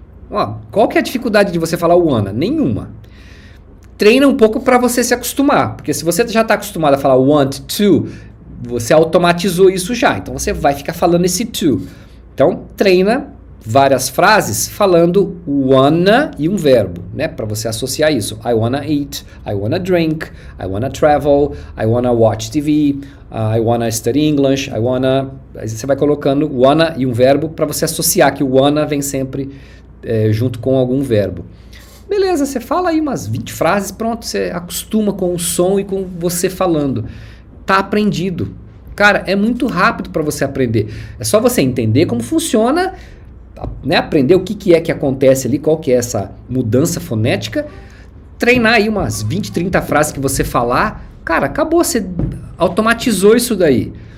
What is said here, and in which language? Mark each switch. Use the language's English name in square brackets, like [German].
[Portuguese] Ó, qual que é a dificuldade de você falar o wanna? Nenhuma. Treina um pouco para você se acostumar, porque se você já está acostumado a falar want to, você automatizou isso já, então você vai ficar falando esse to. Então treina várias frases falando wanna e um verbo, né, para você associar isso. [English] I wanna eat, I wanna drink, I wanna travel, I wanna watch TV, I wanna study English, I wanna... [Portuguese] Aí você vai colocando wanna e um verbo para você associar que o wanna vem sempre junto com algum verbo. Beleza, você fala aí umas 20 frases, pronto, você acostuma com o som e com você falando. Tá aprendido. Cara, é muito rápido para você aprender. É só você entender como funciona, né, aprender o que é que acontece ali, qual que é essa mudança fonética, treinar aí umas 20, 30 frases que você falar, cara, acabou, você automatizou isso daí.